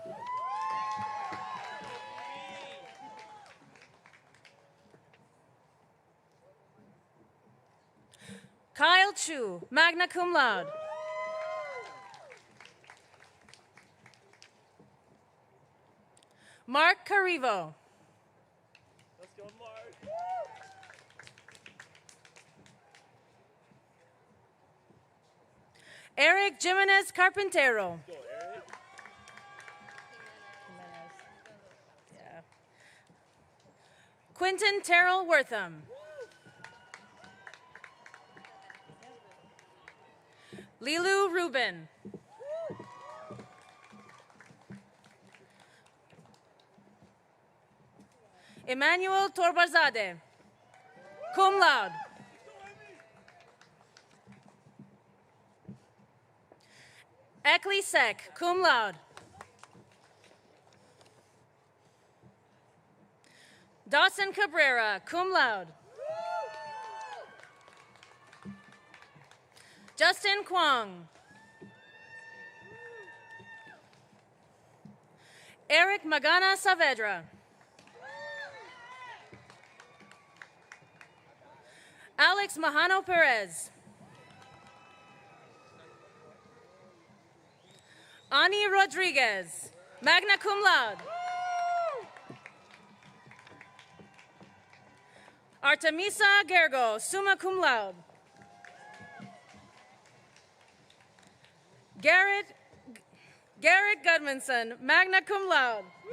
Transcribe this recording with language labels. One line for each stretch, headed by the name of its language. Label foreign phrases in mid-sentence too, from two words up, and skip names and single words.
English: Kyle Chu,
Latin: magna cum laude.
English: Mark Carivo. Let's go, Mark. Eric Jimenez Carpintero. Go, Eric. Yeah. Quentin Terrell Wortham. Lilu Rubin. Emmanuel Torbarzade,
Latin: cum laude.
English: Ekli Sek,
Latin: cum laude.
English: Dawson Cabrera,
Latin: cum laude.
English: Justin Kwong. Eric Magana Saavedra. Alex Mahano Perez. Ani Rodriguez,
Latin: magna cum laude.
English: Artemisa Gergo,
Latin: summa cum laude.
English: Garrett Gudmanson,
Latin: magna cum laude.